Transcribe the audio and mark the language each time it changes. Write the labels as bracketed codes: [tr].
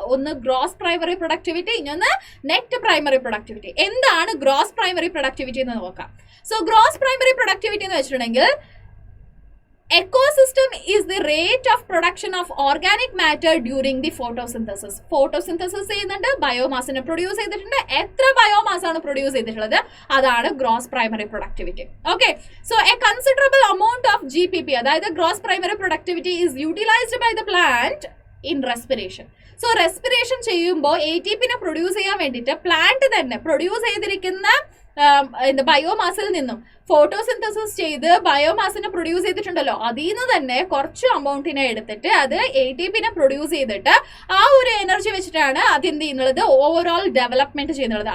[ml] ഒന്ന് gross primary productivity, ഇനിയൊന്ന് net primary productivity. എന്താണ് gross primary productivity എന്ന് നോക്കാം. [en] so gross primary productivity [ml] എന്ന് വെച്ചിട്ടുണ്ടെങ്കിൽ, [en] ecosystem is the rate of production of organic matter during the photosynthesis. [ml] Photosynthesis ചെയ്യുന്നുണ്ട്, ബയോമാസിനെ produce ചെയ്തിട്ടുണ്ട്. എത്ര ബയോമാസ് ആണ് പ്രൊഡ്യൂസ് ചെയ്തിട്ടുള്ളത്, അതാണ് gross primary productivity. [en] Okay, so a considerable amount of GPP, അതായത് gross primary productivity is utilised by the plant in respiration. [ml] So respiration ചെയ്യുമ്പോൾ ATP നെ produce ചെയ്യാൻ വേണ്ടിയിട്ട് പ്ലാന്റ് തന്നെ പ്രൊഡ്യൂസ് ചെയ്തിരിക്കുന്ന ബയോമാസിൽ നിന്നും ഫോട്ടോസിന്തസിസ് ചെയ്ത് ബയോമാസിനെ പ്രൊഡ്യൂസ് ചെയ്തിട്ടുണ്ടല്ലോ, അതിൽ നിന്ന് തന്നെ കുറച്ച് അമൗണ്ടിനെ എടുത്തിട്ട് അത് ATP നെ പ്രൊഡ്യൂസ് ചെയ്തിട്ട് ആ ഒരു എനർജി വെച്ചിട്ടാണ് അത് എന്ത് ചെയ്യുന്നത്, ഓവറോൾ ഡെവലപ്മെന്റ് ചെയ്യുന്നത്.